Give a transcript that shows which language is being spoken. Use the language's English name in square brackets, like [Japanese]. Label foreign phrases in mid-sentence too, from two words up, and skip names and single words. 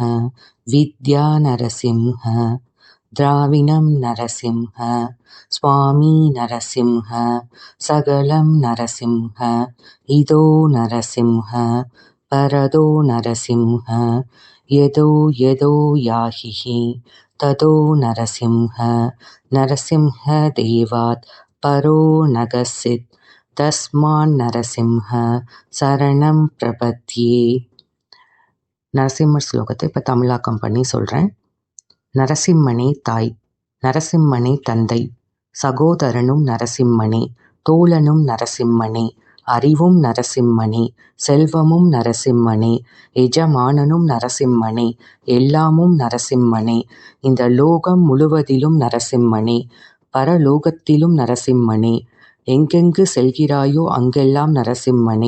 [Sanskrit] विद्या नरसिंह द्राविणं नरसिंह स्वामी नरसिंह सकलं नरसिंह इदो नरसिंह परदो नरसिंह यदो यदो याहिः ततो नरसिंह नरसिंहदेवात् परो न कश्चित् तस्मान् नरसिंह शरणं प्रपद्ये. [Tamil] நரசிம்மர் ஸ்லோகத்தை இப்போ தமிழாக்கம் பண்ணி சொல்கிறேன். நரசிம்மனே தாய், நரசிம்மனே தந்தை, சகோதரனும் நரசிம்மனே, தோழனும் நரசிம்மனே, அறிவும் நரசிம்மனே, செல்வமும் நரசிம்மனே, எஜமானனும் நரசிம்மனே, எல்லாமும் நரசிம்மனே, இந்த லோகம் முழுவதிலும் நரசிம்மனே, பரலோகத்திலும் நரசிம்மனே, எங்கெங்கு செல்கிறாயோ அங்கெல்லாம் நரசிம்மனே.